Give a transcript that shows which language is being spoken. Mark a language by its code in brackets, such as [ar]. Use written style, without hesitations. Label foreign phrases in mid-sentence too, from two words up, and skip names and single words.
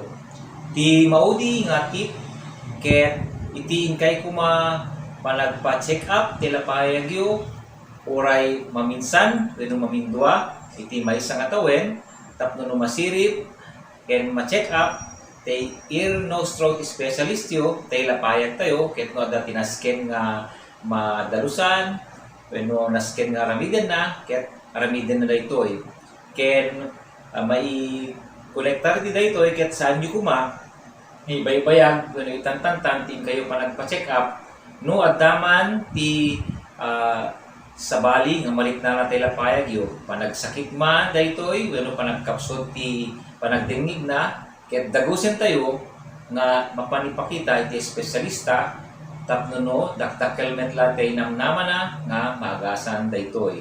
[ilo] Ti maudi nga tip, ket iti inkay kuma panagpa-check up ti lapayag yo, oray maminsan, pero mamindua, iti may isang atawen, tapno no masirip, ken ma-check up, tay [en] ear, nose, throat specialist [ilo] yo, tay lapayag tayo, ket no ada tinasken nga madalusan, no nasken nga aramidan na, ket aramidan na daytoy. Ken may kolektar di daytoy, ket saan nyo kuma, ibaybayag, no itantantan, ting kayo pa nagpa-check up, no addaman ti sabali nga malit na natay lapayag yo, panagsakit man daytoy, no panagkapsot ti panagdingig na, ket dagusen tayo nga mapanipakita iti espesyalista tapno no daktakelmet latay namnama na nga magasan daytoy.